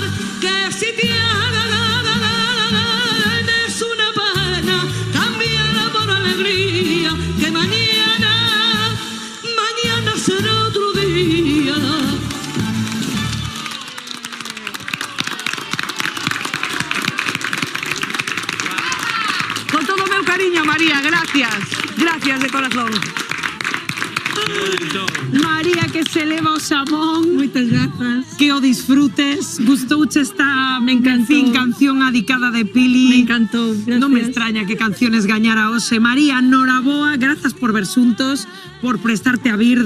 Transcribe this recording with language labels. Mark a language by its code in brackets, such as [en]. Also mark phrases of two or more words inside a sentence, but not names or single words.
[es] Que si tienes una pena, cámbiala por alegría, que mañana será otro día. [gl] Con todo meu cariño, María, gracias. [es] Gracias de corazón. [gl] María, que se eleva o xamón. Moitas grazas. Que o disfrutes. Gustouche esta canción adicada de Pili. Me encantou, gracias. Non me extraña que canciones gañara hoxe. María, noraboa, grazas por ver xuntos, por prestarte a vir